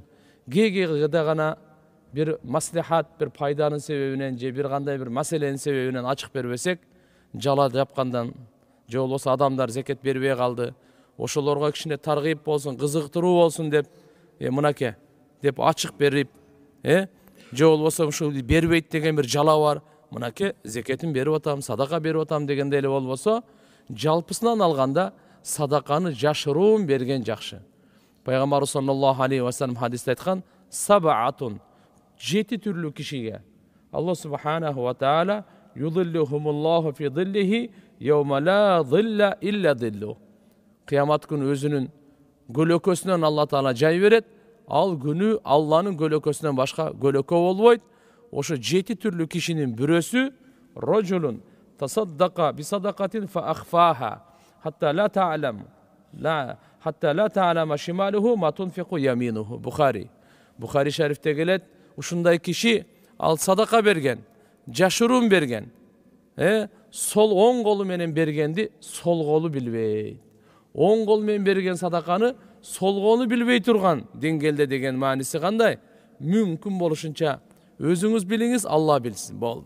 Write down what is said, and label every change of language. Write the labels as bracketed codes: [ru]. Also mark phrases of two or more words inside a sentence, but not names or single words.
[ky] Кээ-кээде гана бир маслихат, бир пайданын себебинен же бир кандай бир маселенин себебинен ачык бербесек, жала жапкандан, же болбосо адамдар зекет бербей калды, ошолорго кичине таргыйып болсун, кызыктыруу болсун деп, мынакей деп ачык берип, же болбосо ушул бербейт деген бир жала бар, мынакей зекетин берип атам, садака берип атам дегенде эле болбосо, жалпысынан алганда садаканы жашыруун берген жакшы. [ar] Пайгамбарыбыз صلى الله عليه وسلم [ky] хадисте айткан, [ar] сабаатун, [ky] 7 түрлүү кишиге Алла [ar] سبحانه وتعالى يظلهم الله في ظله يوم لا ظل إلا ظله. [ky] Кыямат күнү өзүнүн көлөкөсүнөн Алла Таала жай берет. Ал күнү Алланын көлөкөсүнөн башка көлөкө болбойт. Ошо 7 түрлүү кишинин бирөөсү [ar] رجل تصدق بصدقة فأخفاها حتى لا تعلم حتى لا تعلم شماله ما تنفق يمينه. [ky] Бухари шарифте келет, ушундай киши ал садака берген, жашыруун берген. Сол оң колу менен бергенди сол колу билбейт. Оң кол менен берген садаканы сол колу билбей турган деңгээлде деген мааниси кандай? Мүмкүн болушунча өзүңүз билиңиз, Алла билсин, болду.